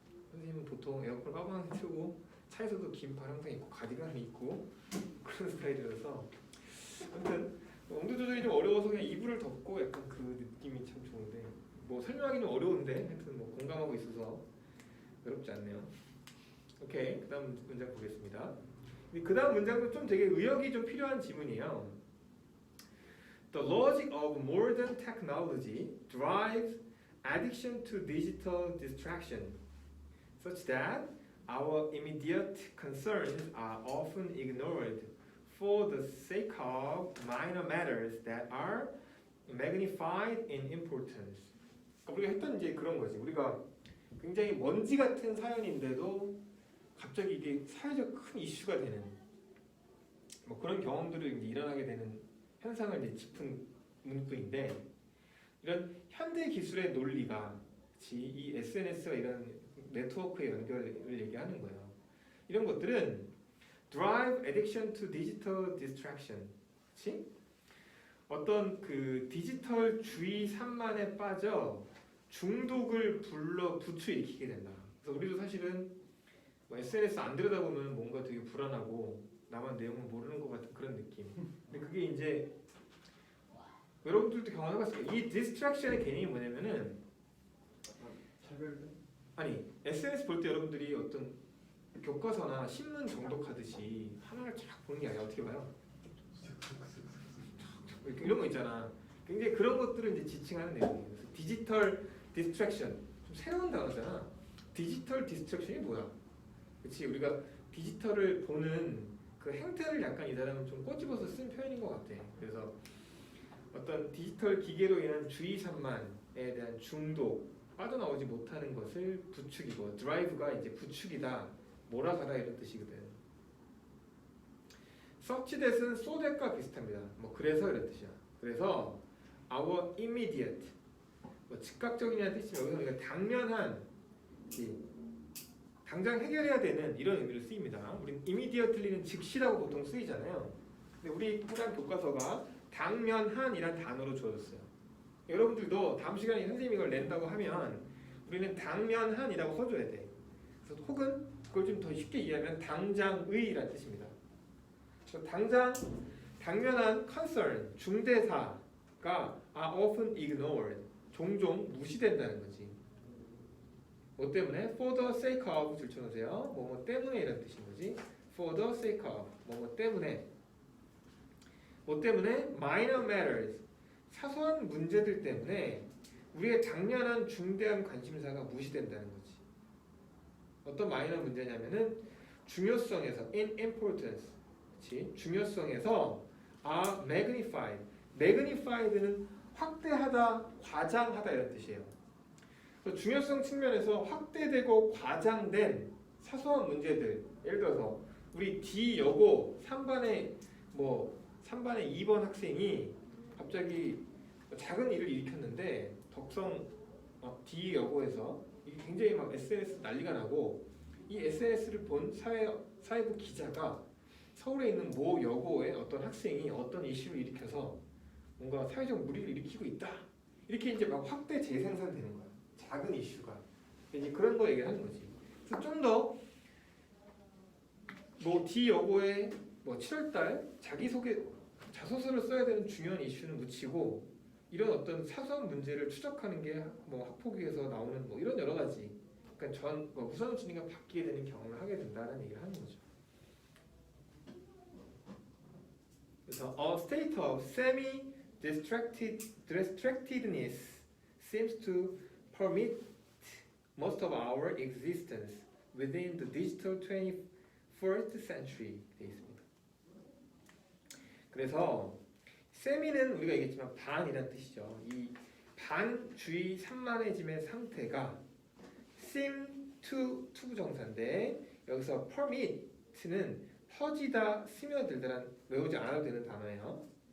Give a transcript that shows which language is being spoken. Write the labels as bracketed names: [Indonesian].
[Korean] 선생님은 보통 에어컨을 빠방하게 틀고 차에서도 긴팔 항상 입고 가디건을 입고 그런 스타일이라서, 아무튼 온도 조절이 좀 어려워서 그냥 이불을 덮고 약간 그 느낌이 참 좋은데, 뭐 설명하기 좀 어려운데 하여튼 뭐 공감하고 있어서 어렵지 않네요. 오케이, 그다음 문장 보겠습니다. 그 다음 문장도 좀 되게 의역이 좀 필요한 지문이에요. [English] The logic of modern technology drives addiction to digital distraction, such that our immediate concerns are often ignored for the sake of minor matters that are magnified in importance. [Korean] 그러니까 우리가 했던 이제 그런 거지. 우리가 굉장히 먼지 같은 사연인데도 갑자기 이게 사회적 큰 이슈가 되는 뭐 그런 경험들을 이제 일어나게 되는 현상을 이제 짚은 문구인데, 이런 현대 기술의 논리가 이 SNS와 이런 네트워크의 연결을 얘기하는 거예요. 이런 것들은 [English] drive addiction to digital distraction, [Korean] 그렇지? 어떤 그 디지털 주의 산만에 빠져 중독을 불러일으키게 된다. 그래서 우리도 사실은 뭐 SNS 안 들여다보면 뭔가 되게 불안하고 나만 내용을 모르는 것 같은 그런 느낌. 근데 그게 이제 여러분들도 경험해봤을 거예요. 이 디스트랙션의 개념이 뭐냐면은 차별된? 아니 SNS 볼 때 여러분들이 어떤 교과서나 신문 정독하듯이 하나를 쫙 보는 게 아니라 어떻게 봐요? 이런 거 있잖아. 굉장히 그런 것들을 이제 지칭하는 내용이에요. 그래서 디지털 디스트랙션 좀 새로운 단어잖아. 디지털 디스트랙션이 뭐야? 그렇지 우리가 디지털을 보는 그 행태를 약간 이 사람은 좀 꼬집어서 쓴 표현인 것 같아. 그래서 어떤 디지털 기계로 인한 주의 산만에 대한 중독 빠져나오지 못하는 것을 부추기고 드라이브가 이제 부추기다 몰아가다 이런 뜻이거든. [English] search that은 so that과 비슷합니다. [Korean] 뭐 그래서 이런 뜻이야. 그래서 [English] our immediate [Korean] 뭐 즉각적이냐는 뜻이면 여기서 우리가 당면한 당장 해결해야 되는 이런 의미로 쓰입니다. 우리는 immediately는 즉시라고 보통 쓰이잖아요. 근데 우리 해당 교과서가 당면한이란 단어로 주어졌어요. 여러분들도 다음 시간에 선생님이 이걸 낸다고 하면 우리는 당면한이라고 써줘야 돼. 그래서 혹은 그걸 좀 더 쉽게 이해하면 당장의란 뜻입니다. 그래서 당면한 concern, 중대사가 [English] are often ignored, [Korean] 종종 무시된다는 거지. 뭐 때문에? [English] For the sake of [Korean] 줄쳐놓으세요. 뭐뭐 때문에 이런 뜻인 거지. [English] For the sake of [Korean] 뭐뭐 때문에. 뭐 때문에? [English] Minor matters, [Korean] 사소한 문제들 때문에 우리의 당면한 중대한 관심사가 무시된다는 거지. 어떤 마이너 문제냐면은 중요성에서 [English] in importance, [Korean] 그렇지? 중요성에서 [English] are magnified. [Korean] magnified는 확대하다, 과장하다 이런 뜻이에요. 그래서 중요성 측면에서 확대되고 과장된 사소한 문제들, 예를 들어서 우리 D 여고 3반에 2번 학생이 갑자기 작은 일을 일으켰는데 덕성 D 여고에서 이게 굉장히 막 SNS 난리가 나고 이 SNS를 본 사회부 기자가 서울에 있는 모 여고의 어떤 학생이 어떤 이슈를 일으켜서 뭔가 사회적 무리를 일으키고 있다 이렇게 이제 막 확대 재생산되는 거야. 작은 이슈가 이제 그런 거 얘기를 하는 거지. 그래서 좀 더 뭐 D 여고의 뭐 7월달 자기소개 자소서를 써야 되는 중요한 이슈는 묻히고 이런 어떤 사소한 문제를 추적하는 게 뭐 학폭위에서 나오는 뭐 이런 여러 가지 그러니까 우선순위가 바뀌게 되는 경험을 하게 된다는 얘기를 하는 거죠. 그래서 [English] a state of semi-distractedness seems to permit most of our existence within the digital 21st century [Korean] 돼 있습니다. 그래서 semi는 우리가 얘기했지만 반이란 뜻이죠. 이 반주의 산만해짐의 상태가 seem to 부정사인데 여기서 permit는 퍼지다, 스며들다란 외우지 않아도 되는 단어예요.